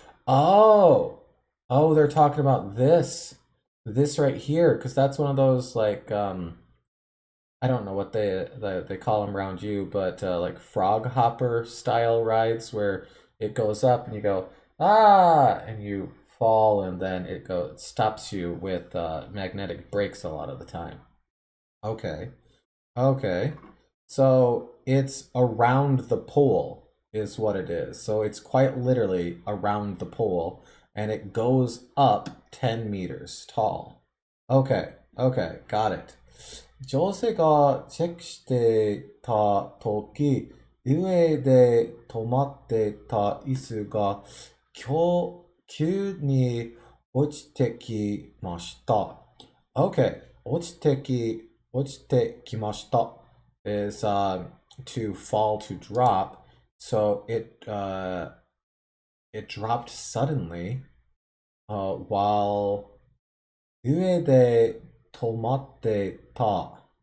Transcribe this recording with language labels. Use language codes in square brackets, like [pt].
[en] Oh, they're talking about this right here, because that's one of those like I don't know what they call them around you, but like frog hopper style rides where it goes up and you go and you fall, and then it stops you with magnetic brakes a lot of the time. Okay. Okay. So it's around the pole is what it is. So it's quite literally around the pole, and it goes up 10 meters tall. Okay. Okay. Got it. [ja] 女性がチェックしてた時、上で止まってた椅子が急に落ちてきました。 [en] Okay. [ja] 落ちてきました [en] is to fall, to drop. So it dropped suddenly. while [ja] 上で止まってた.